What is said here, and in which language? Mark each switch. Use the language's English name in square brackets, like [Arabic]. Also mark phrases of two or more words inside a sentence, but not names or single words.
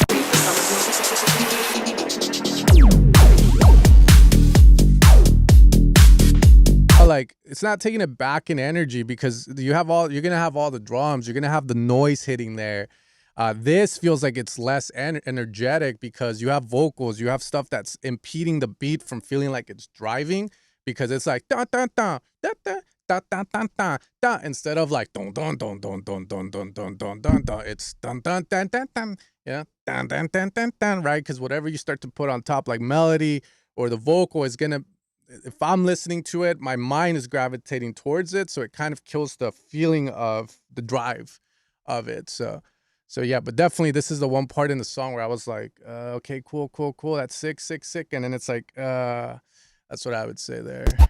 [English] like, it's not taking it back in energy, because you're gonna have all the drums, you're gonna have the noise hitting there. This feels like it's less energetic, because you have vocals, you have stuff that's impeding the beat from feeling like it's driving, because it's like da da da da da da da da da da, instead of like don don don don don don don don don don don. It's dun dun dun dun dun, yeah, dun dun dun dun dun, right? Because whatever you start to put on top, like melody or the vocal, is gonna, if I'm listening to it, my mind is gravitating towards it, so it kind of kills the feeling of the drive of it. So yeah, but definitely this is the one part in the song where I was like, okay, cool, that's sick, and then it's like, that's what I would say there.